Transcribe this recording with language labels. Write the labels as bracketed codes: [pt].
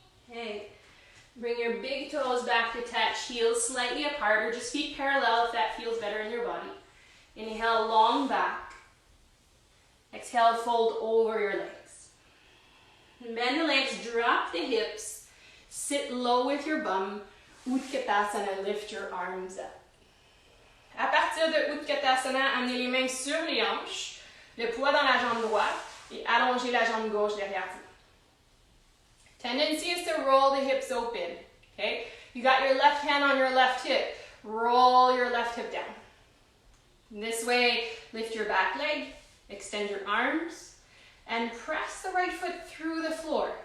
[en] Okay, bring your big toes back to touch, heels slightly apart or just feet parallel if that feels better in your body. Inhale, long back. Exhale, fold over your legs. Bend the legs, drop the hips, sit low with your bum. Utkatasana, lift your arms up. [fr] À partir de Utkatasana, amenez les mains sur les hanches, le poids dans la jambe droite et allongez la jambe gauche derrière vous. [en] Tendency is to roll the hips open, okay? You got your left hand on your left hip. Roll your left hip down. This way, lift your back leg, extend your arms, and press the right foot through the floor.